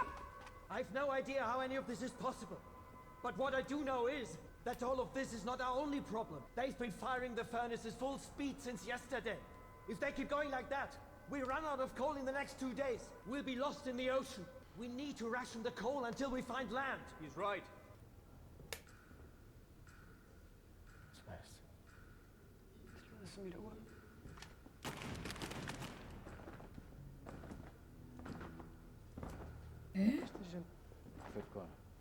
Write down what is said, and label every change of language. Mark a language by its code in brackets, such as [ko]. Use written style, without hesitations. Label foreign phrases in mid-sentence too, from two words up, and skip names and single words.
[en] I've no idea how any of this is possible. But what I do know is that all of this is not our only problem. They've been firing the furnaces full speed since yesterday. If they keep going like that, we run out of coal in the next 2 days. We'll be lost in the ocean. We need to ration the coal until we find land. He's right. [da] Det lyder som et ord. Eh? [fr] Faites quoi?